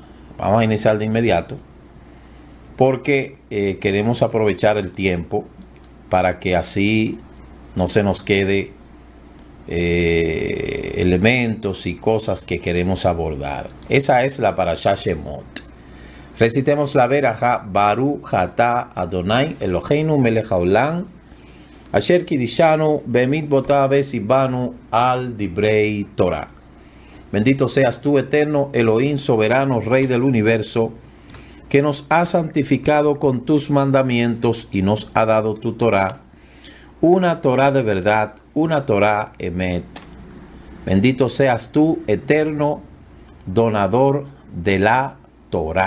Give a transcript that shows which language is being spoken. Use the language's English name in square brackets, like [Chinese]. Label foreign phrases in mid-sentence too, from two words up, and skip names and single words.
[Spanish] Vamos a iniciar de inmediato porque queremos aprovechar el tiempo para que así no se nos quede elementos y cosas que queremos abordar. Esa es la Parashá Shemot. Recitemos la verajá: [Hebrew] ברוך אתה אדוני אלוהינו מלך העולם אשר קדשנו במצוותיו וציוונו על דברי תורה. [Spanish] Bendito seas tú, Eterno, Elohim soberano, Rey del universo, que nos ha santificado con tus mandamientos y nos ha dado tu Torah, una Torah de verdad, una [Hebrew] תורה אמת. [Spanish] Bendito seas tú, Eterno, donador de la Torah.